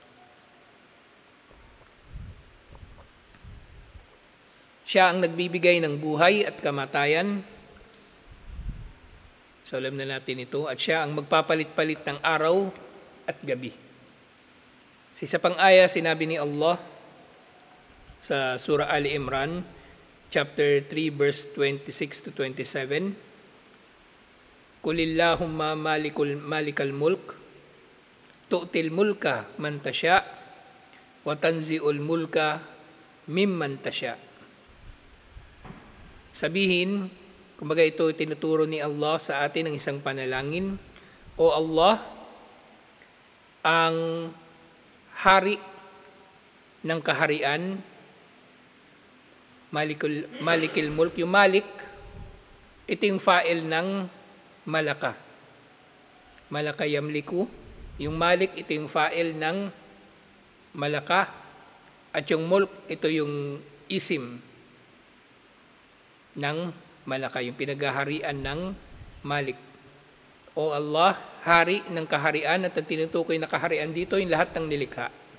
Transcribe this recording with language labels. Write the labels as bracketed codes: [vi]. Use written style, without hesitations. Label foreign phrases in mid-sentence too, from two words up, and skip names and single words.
[tl] Siya ang nagbibigay ng buhay at kamatayan. So alam na natin ito. At siya ang magpapalit-palit ng araw at gabi. Sa isa pang aya, sinabi ni Allah sa Surah Ali Imran, [en] chapter 3, verse 26 to 27, [ar] قل اللهم مالك الملك تؤتي الملك من تشاء وتنزع الملك ممن تشاء. [tl] Sabihin, kumbaga ito tinuturo ni Allah sa atin ng isang panalangin, O Allah, ang hari ng kaharian, [ar] مالك الملك, [tl] yung malik, ito yung fa'il ng malaka. [ar] ملك يملك, [tl] yung malik, ito yung fa'il ng malaka, at yung mulk, ito yung isim ng malaka, yung pinaghaharian ng malik. O Allah, hari ng kaharian, at ang tinutukoy na kaharian dito, yung lahat ng nilikha.